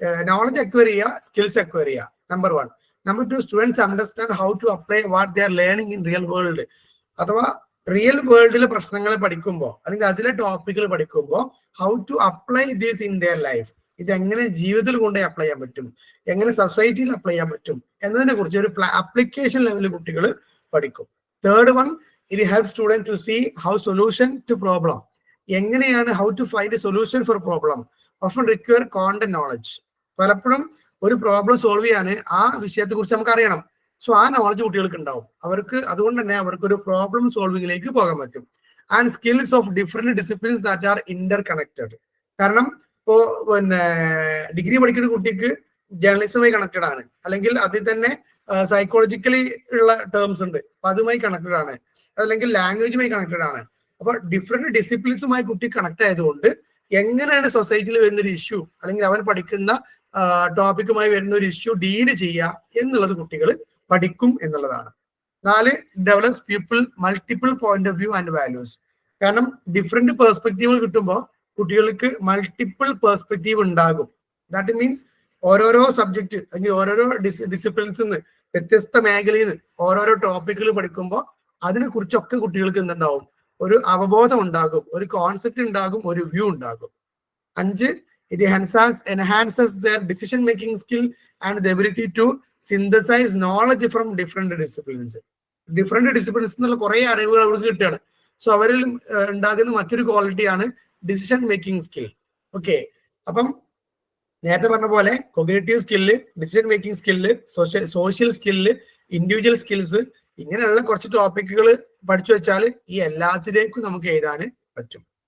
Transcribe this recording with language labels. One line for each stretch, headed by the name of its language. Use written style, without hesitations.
Malayalam: Knowledge acquire ചെയ്യുക, skills acquire ചെയ്യുക, number 1. Number 2,
English: Students understand how to apply what they are learning in real world.
Malayalam: അഥവാ real വേൾഡിലെ പ്രശ്നങ്ങൾ പഠിക്കുമ്പോൾ അല്ലെങ്കിൽ അതിലെ ടോപ്പിക്കുകൾ പഠിക്കുമ്പോൾ
English: How to apply this in their life.
Malayalam: ഇതെങ്ങനെ ജീവിതത്തിൽ കൊണ്ടുപോയി അപ്ലൈ ചെയ്യാൻ പറ്റും, എങ്ങനെ സൊസൈറ്റിയിൽ അപ്ലൈ ചെയ്യാൻ പറ്റും എന്നതിനെ കുറിച്ച് ഒരു അപ്ലിക്കേഷൻ ലെവലിൽ കുട്ടികൾ പഠിക്കും.
English: 3rd one, it helps students to see how solution to problem. എങ്ങനെയാണ് how to find a solution for problem often require content knowledge. പലപ്പോഴും
Malayalam: ഒരു പ്രോബ്ലം സോൾവ് ചെയ്യാൻ ആ വിഷയത്തെ കുറിച്ച് നമുക്ക് അറിയണം. സോ ആ നോളജ് കുട്ടികൾക്ക് ഉണ്ടാവും. അവർക്ക് അതുകൊണ്ട് തന്നെ അവർക്ക് ഒരു പ്രോബ്ലം സോൾവിങ്ങിലേക്ക് പോകാൻ പറ്റും.
English: And skills of different disciplines that are interconnected.
Malayalam: കാരണം ഇപ്പോ പിന്നെ ഡിഗ്രി പഠിക്കുന്ന കുട്ടിക്ക് ജേർണലിസവുമായി കണക്റ്റഡ് ആണ്, അല്ലെങ്കിൽ അതിൽ തന്നെ സൈക്കോളജിക്കലി ഉള്ള ടേംസ് ഉണ്ട്, അപ്പൊ അതുമായി കണക്റ്റഡ് ആണ്, അല്ലെങ്കിൽ ലാംഗ്വേജുമായി കണക്റ്റഡ് ആണ്. അപ്പൊ ഡിഫറെന്റ് ഡിസിപ്ലിൻസുമായി കുട്ടി കണക്ട് ആയതുകൊണ്ട് എങ്ങനെയാണ് സൊസൈറ്റിയിൽ വരുന്ന ഒരു ഇഷ്യൂ അല്ലെങ്കിൽ അവൻ പഠിക്കുന്ന ടോപ്പിക്കുമായി വരുന്ന ഒരു ഇഷ്യൂ ഡീല് ചെയ്യുക എന്നുള്ളത് കുട്ടികൾ പഠിക്കും എന്നുള്ളതാണ്.
English: 4, develops people multiple point of view and values.
Malayalam: കാരണം ഡിഫറെന്റ് പെർസ്പെക്റ്റീവുകൾ കിട്ടുമ്പോൾ കുട്ടികൾക്ക് മൾട്ടിപ്പിൾ പെർസ്പെക്റ്റീവ് ഉണ്ടാകും. ദാറ്റ് മീൻസ് ഓരോരോ സബ്ജക്ട് അല്ലെങ്കിൽ ഓരോരോ ഡിസിപ്ലിൻസിൽ നിന്ന്, വ്യത്യസ്ത മേഖലയിൽ നിന്ന് ഓരോരോ ടോപ്പിക്കുകൾ പഠിക്കുമ്പോൾ അതിനെ കുറിച്ചൊക്കെ കുട്ടികൾക്ക് എന്തുണ്ടാവും, ഒരു അവബോധം ഉണ്ടാകും, ഒരു കോൺസെപ്റ്റ് ഉണ്ടാകും, ഒരു വ്യൂ ഉണ്ടാകും.
English: 5, it enhances their decision making skill and the ability to synthesize knowledge from different disciplines.
Malayalam: Different disciplines എന്നുള്ള കുറെ അറിവുകൾ അവർക്ക് കിട്ടുകയാണ്. സോ അവരിൽ ഉണ്ടാകുന്ന മറ്റൊരു ക്വാളിറ്റിയാണ് ഡിസിഷൻ മേക്കിംഗ് സ്കിൽ. ഓക്കെ, അപ്പം നേരത്തെ പറഞ്ഞ പോലെ cognitive skill, decision making skill, social skill, individual skills, ഇങ്ങനെയുള്ള കുറച്ച് ടോപ്പിക്കുകൾ പഠിച്ചു വെച്ചാൽ ഈ എല്ലാത്തിലേക്കും നമുക്ക് എഴുതാൻ പറ്റും.